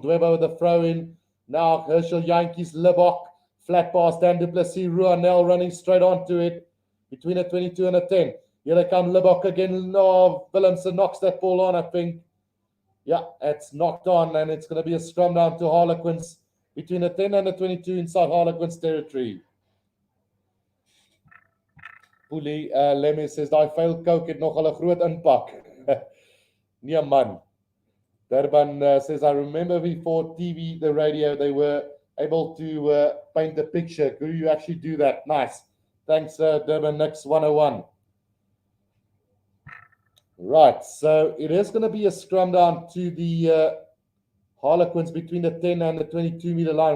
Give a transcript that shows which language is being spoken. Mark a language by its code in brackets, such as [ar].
[en] Dwebo with the throw in. Now, Herschel Yankees, Libok, flat pass, Dan Duplessis, Ruanel running straight onto it between a 22 and a 10. Here they come, Libok again. No, Willemse knocks that ball on, I think. Yeah, it's knocked on, and it's going to be a scrum down to Harlequins between the 10 and the 22 inside Harlequins territory. Puli Lemmy says, [af] die vuil coke het nogal 'n groot impak. Nee, man. [en] Durban says, I remember before TV, the radio, they were able to paint a picture. Could you actually do that? Nice. Thanks, Durban Nix 101. Right, so it is going to be a scrum down to the Harlequins between the 10 and the 22-meter line.